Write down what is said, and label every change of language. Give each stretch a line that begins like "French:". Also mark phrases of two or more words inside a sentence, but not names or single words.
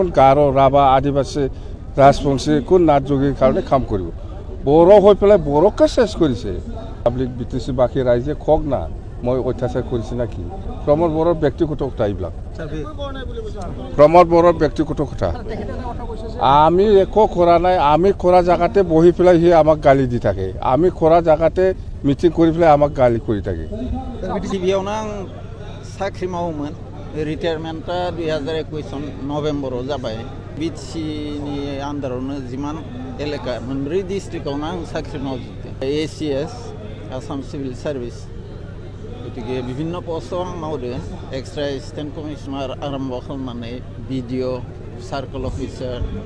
Assamese: গাৰো ৰাভা আদিবাসী ৰাজবংশী কোন নাথযোগীৰ কাৰণে কাম কৰিব বড়ো হৈ পেলাই বড়োকে চেছ কৰিছে পাব্লিক বিটিসি বাকী ৰাইজে কওক না মই অত্যাচাৰ কৰিছে না কি প্ৰমোদ বড়োৰ ব্যক্তিগত কথা এইবিলাক প্ৰমোদ বড়োৰ ব্যক্তিগত কথা আমি একো কৰা নাই আমি কৰা জায়গাতে বহি পেলাই সি আমাক গালি দি থাকে আমি কৰা জায়গাতে মিটিং কৰি পেলাই আমাক গালি কৰি থাকে
Bodo: गिबियावनो आं साख्रि मावोमोन रिटायारमेन्टआ 2021 सन नभेम्बराव जाबाय बिटिसिनि आन्दारावनो जिमान एलेका मोनब्रै डिस्ट्रिक्टआवनो आं साख्रि मावजोबदों ACS आसाम सिभिल सार्भिस गतिके विभिन्न पस्टआव आं मावदों
English: extra assistant commissioner
Bodo: आरम्भ खालामनानै BDO
English: circle officer